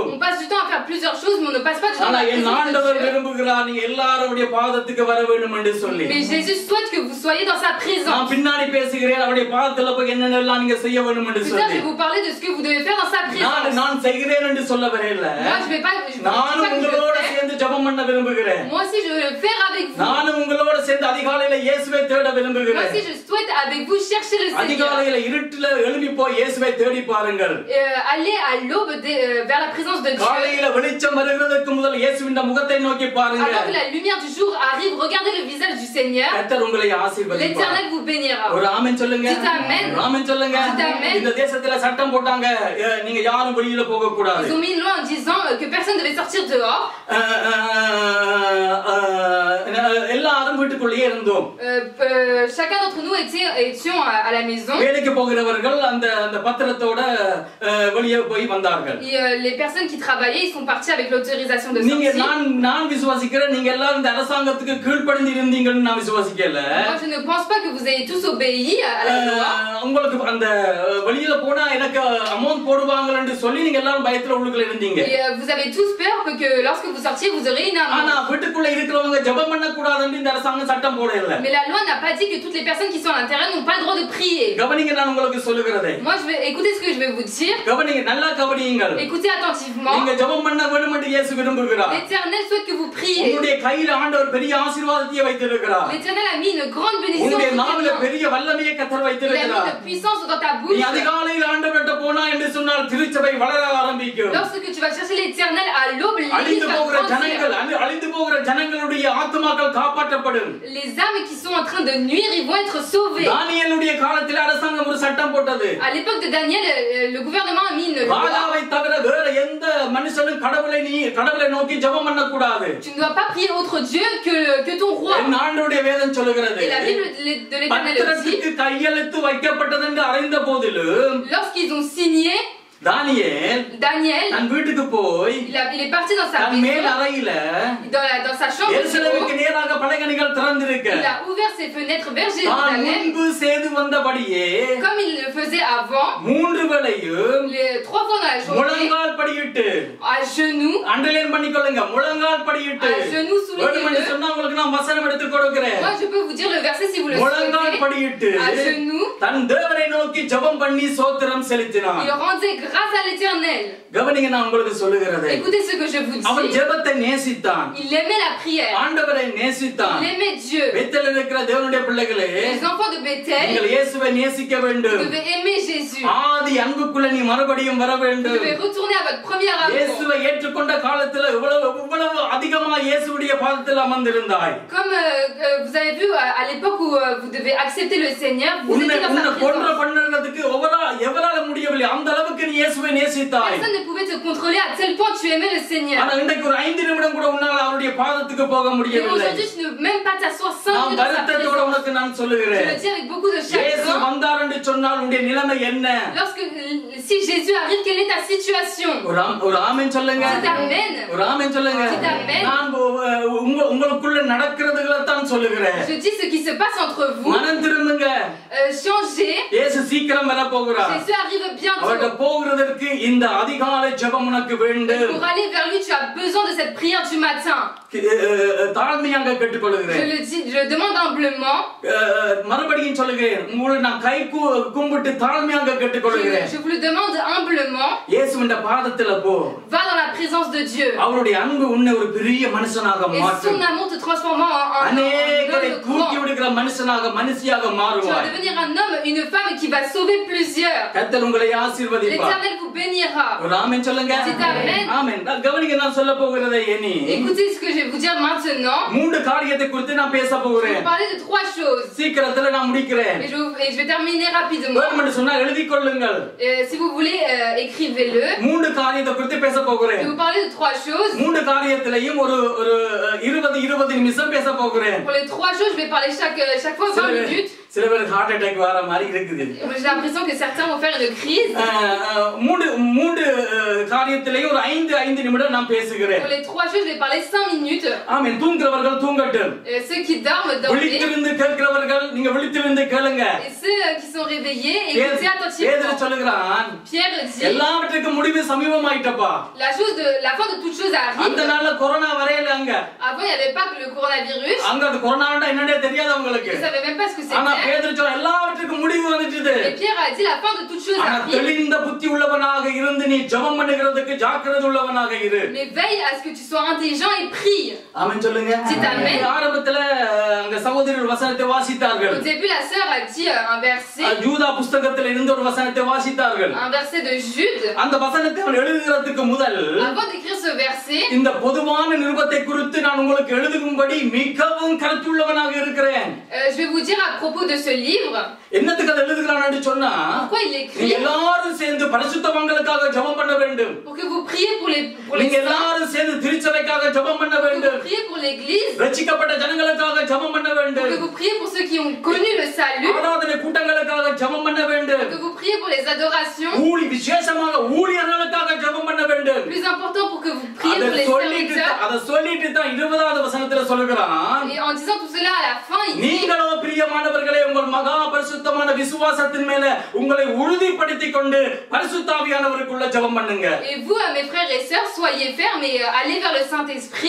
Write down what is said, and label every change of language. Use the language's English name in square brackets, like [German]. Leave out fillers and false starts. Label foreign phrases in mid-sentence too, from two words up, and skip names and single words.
[French] On passe du temps à faire plusieurs choses, mais on ne passe pas du temps [Tamil] ஆனா [French] à [Tamil] என் ஆண்டவர் விரும்புகிறார் நீங்க எல்லாருடைய பாதத்துக்கு வர வேண்டும் என்று சொல்லி. [French] Mais Jésus souhaite que vous soyez dans sa présence. [Tamil] நான் பின்னாடி பேசுகிறேன் அவருடைய பாதத்துல போய் என்னென்னலாம் நீங்க செய்ய வேண்டும் என்று [French] Plus tard, je vais vous parler de ce que vous devez faire dans sa présence. [Tamil] நான் செய்கிறேன் என்று சொல்ல வரல. [French] Moi, je vais pas. [Tamil] நான் உங்களோட சேர்ந்து ஜெபம் பண்ண விரும்புகிறேன். [French] Moi aussi, je veux le faire avec vous. [Tamil] நான் உங்களோட சேர்ந்து அதிகாலையில இயேசுவை தேட [French] Moi [Tamil] விரும்புகிறேன். [French] aussi, je souhaite avec vous chercher le Seigneur. [Tamil] அதிகாலையில இருட்டுல எழும்பி போய் இயேசுவை தேடி பாருங்கள். [French] Allez à l'aube vers la présence de Dieu. [Tamil] காலையில வெளிச்சம் வருகிறதுக்கு முதல் இயேசுவின் முகத்தை நோக்கி பாருங்க. [French] Avant que la lumière du jour arrive, regardez le visage du Seigneur. [Tamil] கர்த்தர் உங்களை ஆசீர்வதிப்பார். [French] L'Éternel vous bénira. [Tamil] ஒரு ஆமென் சொல்லுங்க. [French] Dites amen. [Tamil] ஆமென் சொல்லுங்க. [French] Dites amen. [Tamil] இந்த தேசத்துல சட்டம் போட்டாங்க நீங்க யாரும் வெளியில போக கூடாது. [French] Ils ont mis une loi en disant que personne devait sortir dehors. [Tamil] எல்லாரும் வீட்டுக்குள்ளேயே இருந்தோம். [French] Chacun d'entre nous étions à la maison. [Tamil] வேலைக்கு போகிறவர்கள் அந்த பத்திரத்தோட வெளியே போய் வந்தார்கள். [French] Les personnes qui travaillaient, ils sont partis avec l'autorisation de [Tamil] நீங்க [French] sortir. [Tamil] நான் விசுவாசிக்கிறேன் நீங்க எல்லாரும் இந்த அரசாங்கத்துக்கு கீழ்ப்படிந்து இருந்தீங்கன்னு நான் விசுவாசிக்கல. [French] Moi je ne pense pas que vous ayez tous obéi à la loi. [Tamil] உங்களுக்கு அந்த வெளியில போனா எனக்கு அமௌண்ட் போடுவாங்கன்னு சொல்லி நீங்க எல்லாரும் பயத்துல உள்ளுக்குள்ள இருந்தீங்க. [French] Vous avez tous peur que lorsque vous sortiez vous aurez une amende. [Tamil] ஆனா வீட்டுக்குள்ள இருக்கிறவங்க ஜெபம் பண்ண கூடாதுன்னு இந்த அரசாங்கம் சட்டம் போடல. [French] Mais la loi n'a pas dit que toutes les personnes qui sont à l'intérieur n'ont pas le droit de prier. [Tamil] கவனிங்க நான் உங்களுக்கு சொல்லுகிறதை. [French] Moi je vais écouter ce que je vais vous dire. [Tamil] கவனிங்க நல்லா கவனியுங்கள். [French] Écoutez attentivement. [Tamil] நீங்க ஜெபம் பண்ண வேண்டும் என்று இயேசு விரும்புகிறார். [French] L'Éternel souhaite que vous priez. [Tamil] உங்களுடைய கையில ஆண்டவர் பெரிய ஆசீர்வாதத்தை வைத்திருக்கிறார். [French] L'Éternel a mis une grande bénédiction. [Tamil] உங்களுடைய நாவில பெரிய வல்லமையை கர்த்தர் [French] Il a [Tamil] வைத்திருக்கிறார். [French] mis une puissance dans ta bouche. [Tamil] நீ அதிகாலையில் ஆண்டவர்ட்ட போனா என்று சொன்னால் திருச்சபை வளர ஆரம்பிக்கும். [French] Lorsque tu vas chercher l'Éternel à l'aube, [Tamil] அழிந்து [French] l'Église va [Tamil] போகிற ஜனங்கள் [French] grandir. [Tamil] அழிந்து போகிற ஜனங்களுடைய ஆத்துமாக்கள் காப்பாற்றப்படும். [French] Les âmes qui sont en train de nuire, ils vont être sauvés. [Tamil] தானியேலுடைய காலத்தில் அரசாங்கம் ஒரு சட்டம் போட்டது. [French] À l'époque de Daniel, le gouvernement a mis une loi. [Tamil] ராஜாவை தவிர வேற எந்த மனுஷனும் கடவுளை நோக்கி ஜெபம் பண்ண கூடாது. [French] Tu ne dois pas prier autre Dieu que ton roi. [Tamil] என் ஆண்டவருடைய வேதம் சொல்லுகிறது. [French] Et la Bible de l'Éternel aussi. [Tamil] பத்திரத்துக்கு கையெழுத்து வைக்கப்பட்டது என்று அறிந்த போதிலும் [French] Lorsqu'ils ont signé, [Tamil] தானியேல் [French] Daniel, [Tamil] தன் வீட்டுக்கு போய் [French] il est parti dans sa [Tamil] தன் மேல் [French] maison, [Tamil] அறையில [French] dans sa chambre. [Tamil] எருசலேமுக்கு நேராக பலகணிகள் திறந்திருக்க [French] Il a ouvert ses fenêtres vers [Tamil] தான் [French] Jérusalem, [Tamil] முன்பு செய்து வந்தபடியே [French] comme il le faisait avant, [Tamil] 3 வேளையும் [French] les 3 fois dans la journée, [Tamil] முழங்கால் படியிட்டு [French] à genoux. [Tamil] அண்டர்லைன் பண்ணிக்கொள்ளுங்க முழங்கால் படியிட்டு [French] À genoux sous les [Tamil] வேணுமென்று [French] deux. [Tamil] சொன்னா உங்களுக்கு நான் வசனம் எடுத்து கொடுக்கிறேன் [French] Moi, je peux vous dire le verset si vous le [Tamil] முழங்கால் [French] souhaitez. [Tamil] படியிட்டு [French] À genoux, [Tamil] தன் தேவனை நோக்கி ஜெபம் பண்ணி ஸ்தோத்திரம் செலுத்தினான் [French] il rendait grâce à l'Éternel. [Tamil] கவனிங்க நான் உங்களுக்கு சொல்லுகிறதை [French] Écoutez ce que je vous [Tamil] அவன் [French] dis. [Tamil] ஜெபத்தை நேசித்தான் [French] Il aimait la prière. [Tamil] ஆண்டவரை நேசித்தான் [French] Il aimait Dieu. [Tamil] பெத்தேலில் இருக்கிற தேவனுடைய பிள்ளைகளே [French] Les enfants de Bethel, [Tamil] நீங்கள் இயேசுவை நேசிக்க [French] vous [Tamil] வேண்டும் [French] devez aimer Jésus. [Tamil] ஆதி அன்புக்குள்ள நீ மறுபடியும் வர [French] Vous [Tamil] வேண்டும் [French] devez retourner à votre premier amour. [Tamil] இயேசுவை ஏற்றுக்கொண்ட காலத்துல இவ்வளவு அதிகமா இயேசுடைய பாதத்தில் அமர்ந்திருந்தாய் [French] Comme vous avez vu à l'époque où vous devez accepter le Seigneur, vous [Tamil] உன்னை [French] étiez dans [Tamil] உன்னை [French] sa [Tamil] கொன்ற [French] présence. [Tamil] பண்ணுறதுக்கு எவரால முடியவில்லை அந்த அளவுக்கு நீ இயேசுவை நேசித்தாய் [French] Personne ne pouvait te contrôler à tel point tu aimais le Seigneur. [Tamil] ஆனா இன்றைக்கு ஒரு 5 நிமிடம் கூட உன்னால அவருடைய பாதத்துக்கு போக [French] Et [Tamil] முடியவில்லை [French] aujourd'hui, tu ne peux même pas t'asseoir 5 [Tamil] நான் [French] minutes dans sa [Tamil] வருத்தத்தோட [French] présence. [Tamil] உனக்கு நான் [French] Je [Tamil] சொல்லுகிறேன் [French] le dis avec beaucoup de [Tamil] இயேசு [French] chagrin. [Tamil] வந்தார் என்று சொன்னால் உன்னுடைய நிலைமை என்ன [French] Si Jésus arrive, quelle est ta situation? [Tamil] ஒரு ஆமென் சொல்லுங்க [French] C'est amen. [Tamil] ஒரு ஆமென் சொல்லுங்க [French] C'est amen. [Tamil] நான் உங்களுக்குள்ள நடக்கிறதுகளை தான் சொல்லுகிறேன் [French] Je dis ce qui se passe entre vous. [Tamil] மனம் திரும்புங்க [French] Changez. [Tamil] இயேசு சீக்கிரம் வர போகிறார் [French] Jésus arrive [Tamil] அவர்கிட்ட [French] bientôt. [Tamil] போகிறதற்கு இந்த அதிகாலை ஜெபம் உனக்கு வேண்டும் [French] Pour aller vers lui, tu as besoin de cette prière du matin. [Tamil] தாழ்மையாக கேட்டுக்கொள்கிறேன் [French] Je le demande humblement. [Tamil] மறுபடியும் சொல்லுகிறேன் உங்களை நான் கை கும்பிட்டு தாழ்மையாக கேட்டுக்கொள்கிறேன் [French] Je vous le demande humblement. [Tamil] இயேசுவின் பாதத்துல போ [French] Va dans la présence de Dieu. [Tamil] அவருடைய அன்பு உன்னை ஒரு பெரிய மனுஷனாக [French] Et son [Tamil] மாற்றும் [French] amour te transformant en [Tamil] அநேகரை [French] homme [Tamil] தூக்கி [French] grand. [Tamil] விடுகிற மனுஷியாக [French] Tu vas [Tamil] மாறுவாய் [French] devenir un homme, une femme qui va sauver plusieurs. [Tamil] கர்த்தர் உங்களை ஆசீர்வதிப்பார் [French] L'Éternel vous bénira. [Tamil] ஒரு ஆமென் சொல்லுங்க [French] C'est amen. [Tamil] ஆமென் கவனிங்க நான் சொல்ல போகிறதை இனி [French] Écoutez ce que je vais vous dire maintenant. [Tamil] 3 காரியத்தை குறித்து நான் பேச [French] Je vais [Tamil] போகிறேன் [French] vous parler de 3 choses. [Tamil] சீக்கிரத்துல நான் முடிக்கிறேன் [French] Et je vais terminer rapidement. [Tamil] வேணுமென்று சொன்னா எழுதிக் கொள்ளுங்கள் [French] Si vous voulez, écrivez-le. [Tamil] 3 காரியத்தை குறித்து பேச [French] Je vais [Tamil] போகிறேன் [French] vous parler de 3 choses. [Tamil] 3 காரியத்திலையும் ஒரு 20 நிமிஷம் பேச போகிறேன் [French] Pour les 3 choses, je vais parler chaque fois 20 minutes. [Tamil] சில பேருக்கு [English] heart attack [Tamil] வர மாதிரி இருக்குது [French] J'ai l'impression que certains vont faire une crise. [Tamil] 3 காரியத்திலையும் ஒரு 5 நிமிடம் நான் பேசுகிறேன் [French] Pour les 3 choses, je vais parler 5 minutes. [Tamil] ஆமென் தூங்குறவர்கள் தூங்கட்டும் [French] Ceux qui dorment, dormez. [Tamil] விழித்திருந்து கேட்கிறவர்கள் நீங்க விழித்திருந்து கேளுங்க [French] Et ceux qui sont réveillés, écoutez [Tamil] பேதுரு [French] attentivement. [Tamil] சொல்லுகிறான் [French] Pierre dit, [Tamil] எல்லாவற்றுக்கும் முடிவு சமீபமாயிட்டப்பா [French] la fin de toute chose [Tamil] அந்த [French] arrive. [Tamil] நாள்ல கொரோனா வரையில அங்க [French] Avant, il n'y avait pas que le coronavirus. [Tamil] அங்க அது கொரோனாண்டா என்னன்னே தெரியாது அவங்களுக்கு [French] Ils ne savaient même pas ce que [Tamil] ஆனா [French] c'était. [Tamil] பேதுரு சொல்ல எல்லாவற்றுக்கும் முடிவு வந்துட்டது [French] Et Pierre a dit, la fin de toute chose [Tamil] ஆனா [French] arrive. [Tamil] தெளிந்த புத்தி உள்ளவனாக இருந்து நீ ஜெபம் பண்ணுகிறதுக்கு ஜாக்கிரதை உள்ளவனாக இரு [French] Mais veille à ce que tu sois intelligent et prie. [Tamil] ஆமென் சொல்லுங்க [French] C'est amen. [Tamil] ஆரம்பத்துல அங்க சகோதரர்கள் வசனத்தை வாசித்தார்கள் [French] Au début, la sœur a dit un verset. [Tamil] யூதா புஸ்தகத்தில் இருந்து ஒரு வசனத்தை வாசித்தார்கள் [French] Un verset de Jude. [Tamil] அந்த வசனத்தை அவன் எழுதுகிறதுக்கு முதல் [French] Avant d'écrire ce verset, [Tamil] இந்த பொதுவான நிருபத்தை குறித்து நான் உங்களுக்கு எழுதுகும்படி மிகவும் கருத்துள்ளவனாக இருக்கிறேன் [French] je vais vous dire à propos de ce livre, [Tamil] என்னத்துக்கு அதை எழுதுகிறான்னு சொன்னா [French] pourquoi il [Tamil] நீ [French] écrit. [Tamil] எல்லாரும் சேர்ந்து பரிசுத்தவான்களுக்காக ஜெபம் பண்ண வேண்டும் [French] Pour que vous priez pour les [Tamil] நீங்க [French] saints, [Tamil] எல்லாரும் சேர்ந்து திருச்சபைக்காக ஜெபம் பண்ண [French] pour que [Tamil] வேண்டும் [French] vous priez pour l'église, [Tamil] ரட்சிக்கப்பட்ட ஜனங்களுக்காக ஜெபம் பண்ண [French] pour [Tamil] வேண்டும் [French] que vous priez pour ceux qui ont connu le salut, [Tamil] ஆராதனை கூட்டங்களுக்காக ஜெபம் பண்ண வேண்டும் [French] pour que vous priez pour les adorations. [Tamil] விசேஷமாக ஊழியர்களுக்காக ஜெபம் பண்ண வேண்டும் [French] Plus important, pour que vous priez pour les serviteurs. [Tamil] அதை சொல்லிட்டு தான் 20வது வசனத்துல சொல்லுகிறான் [French] Et en disant tout cela à la fin, il dit, [Tamil] நீங்களோ பிரியமானவர்களே உங்கள் மகா பரிசுத்தமான விசுவாசத்தின் மேல உங்களை உறுதிப்படுத்திக் கொண்டு பரிசுத்தாவியானவருக்குள்ள ஜெபம் பண்ணுங்க. [French] et vous, mes frères et sœurs, soyez fermes et allez vers le Saint-Esprit.